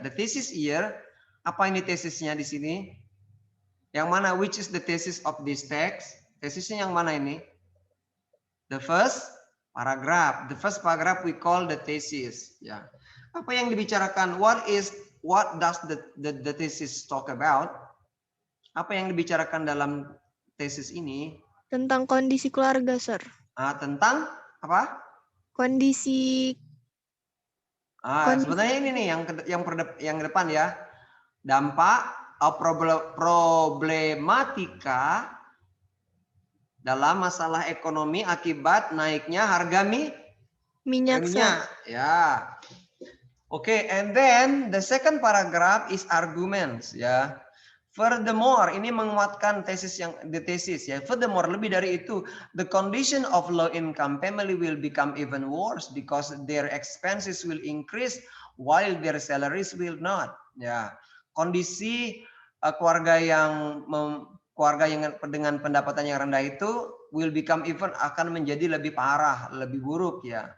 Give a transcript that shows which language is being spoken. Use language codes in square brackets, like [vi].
[en] The thesis here, [id] apa ini tesisnya di sini? Yang mana? [en] Which is the thesis of this text? [id] Tesisnya yang mana ini? [en] The first paragraph. The first paragraph we call the thesis. Ya. [id] Apa yang dibicarakan? [en] What does the thesis talk about? [id] Apa yang dibicarakan dalam tesis ini? Tentang kondisi keluarga, Sir. Tentang apa? Kondisi. Sebenarnya ini nih yang depan ya. Dampak problematika dalam masalah ekonomi akibat naiknya harga minyak. Ya. [en] Oke, and then the second paragraph is arguments ya. [id] Furthermore, ini menguatkan the thesis ya. [en] Furthermore, [id] lebih dari itu, [en] the condition of low income family will become even worse because their expenses will increase while their salaries will not. [id] Ya, kondisi keluarga yang dengan pendapatan yang rendah itu [en] will become even [id] akan menjadi lebih parah, lebih buruk ya.